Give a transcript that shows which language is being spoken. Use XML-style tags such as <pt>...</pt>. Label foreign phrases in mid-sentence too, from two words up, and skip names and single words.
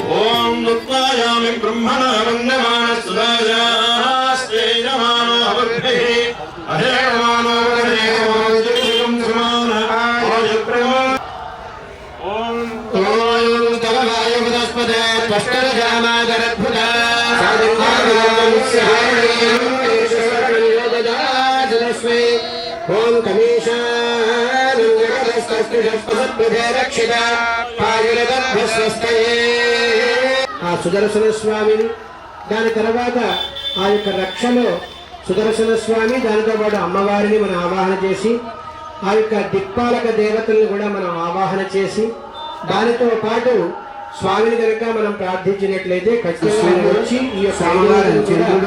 <sa>ॐ नुत्वायामि ब्रह्मणा वन्दमानस्तुदायास्ते नमानो अवद्भिः अहेमानो वदेवोज्जलं समान आयुर्ब्रह्म ॐ तोयं तवलायवदस्पदे त्वष्टरजामादरद्भुता साधुर्भागयोगदाजलस्मै ॐ कमीशानं जगदस्तस्तिषत्पदे रक्षिता पायुरगद्भस्वस्तये</sa> <te>ఆ సుదర్శన స్వామిని దాని తర్వాత ఆ యొక్క రక్షలో సుదర్శన స్వామి దానితో పాటు అమ్మవారిని మనం ఆవాహన చేసి ఆ యొక్క దిక్పాలక దేవతలను కూడా మనం ఆవాహన చేసి దానితో పాటు స్వామిని కనుక మనం ప్రార్థించినట్లయితే ఖచ్చితంగా వచ్చి ఈ యొక్క సోమవారం చంద్రుడు,</te>